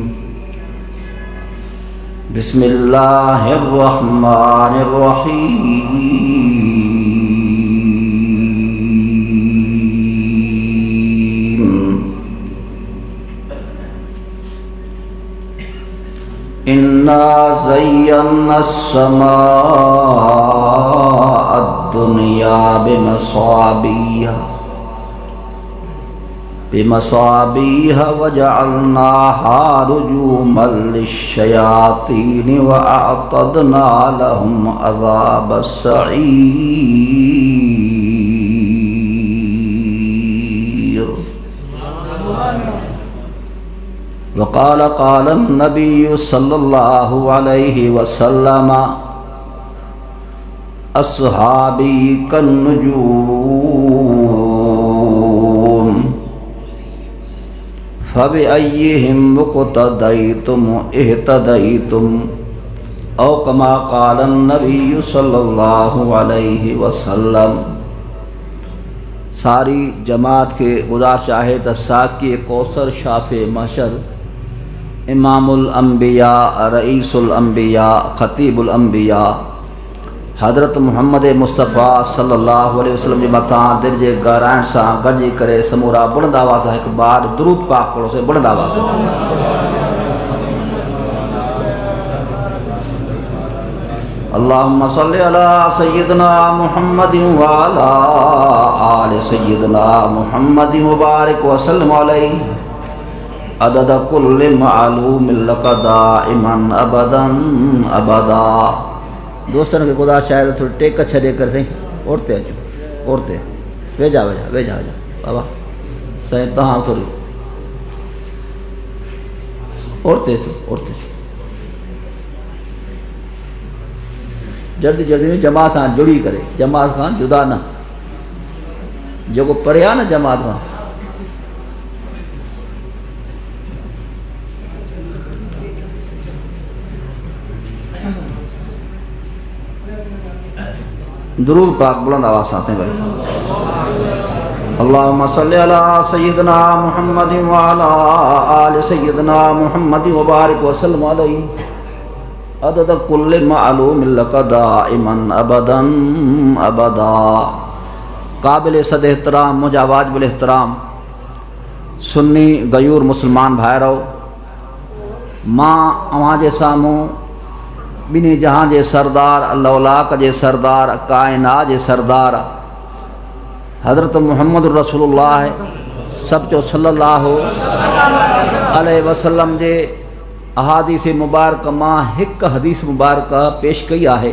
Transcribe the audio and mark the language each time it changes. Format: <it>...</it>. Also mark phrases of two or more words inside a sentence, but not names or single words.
<ar>بسم الله الرحمن الرحيم. إنا زينا السماء الدنيا بمصابيح وجعلناها رجوما للشياطين وأعتدنا لهم عذاب السعير. وقال النبي صلى الله عليه وسلم أصحابي كالنجوم فبأيهم اقتديتم اهتديتم أو كما قال النبي صلى الله عليه وسلم.</ar> <sd>सारी जमात के गुज़ारिश आहे त साक़ी कौसर शाफ़े महशर</sd> <ar>إمام الأنبياء رئيس الأنبياء خطيب الأنبياء</ar> <sd>हज़रत मुहम्मद मुस्तफ़ा</sd> <ar>صلى الله عليه وسلم</ar> <sd>जे मथां दिल जे गहराइण सां गॾिजी करे समूरा बुलंद आवाज़ सां हिकु बार दुरूद पाक पढ़ोसीं बुलंद आवाज़ सां।</sd> <ar>اللهم صل على سيدنا محمد وعلى آل سيدنا محمد وبارك وسلم عليه عدد كل معلوم لك دائما أبدا أبدا.</ar> <sd>दोस्तन के गुज़ारिश आहे त थोड़ी टेक छॾे करे साईं ओरते अचो ओरते वेझा वेझा वेझा वेझा बाबा साईं तव्हां थोरी ओरते अचो ओरते अचो। जल्दी जल्दी में जमात सां जुड़ी करे जमात खां जुदा न जेको परे आहे न जमात खां दुरूद पाक बुलंद आवाज़ सां साईं भाई।</sd> <ar>اللهم صل على سيدنا محمد وعلى آل سيدنا محمد وبارك وسلم عليه عدد كل معلوم لك دائما أبدا أبدا.</ar> <sd>काबिल सद एहतराम मुंहिंजा वाजिबुल एहतराम सुन्नी गयूर मुसलमान भाइरो, मां अव्हां जे साम्हूं ॿिन्ही जहां जे सरदार अल्लाह जे सरदार कायनात जे सरदार हज़रत मुहम्मद रसूलुल्लाह सब चो</sd> <ar>صلى الله عليه وسلم</ar> <sd>जे अहादीस मुबारक मां हिकु हदीस मुबारक पेश कई आहे।</sd>